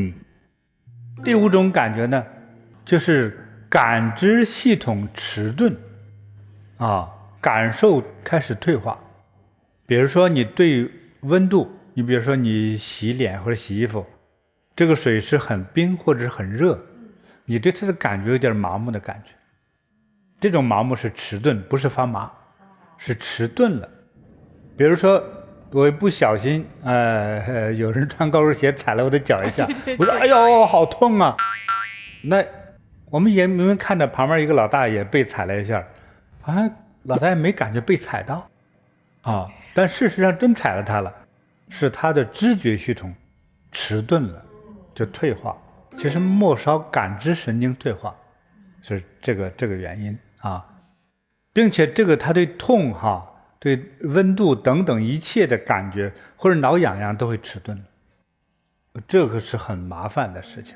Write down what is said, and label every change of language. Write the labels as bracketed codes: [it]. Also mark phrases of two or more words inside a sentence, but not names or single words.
[zh] 好的，第5種感覺呢，就是感知系統遲鈍啊，感受開始退化。比如說你對溫度，你比如說你洗臉或者洗衣服，這個水是很冰或者是很熱，你對它的感覺有點麻木的感覺。這種麻木是遲鈍，不是發麻，是遲鈍了。比如說我一不小心有人穿高跟鞋踩了我的腳一下，我說哎呦好痛啊。那我們也明明看着旁邊一個老大爺被踩了一下，好像老大爺沒感覺被踩到啊，但事實上真踩了他了，是他的知覺系統遲鈍了，就退化。其實末梢感知神經退化是這個原因啊，並且這個他對痛對溫度等等一切的感覺或者撓癢癢都會遲鈍，這個是很麻煩的事情。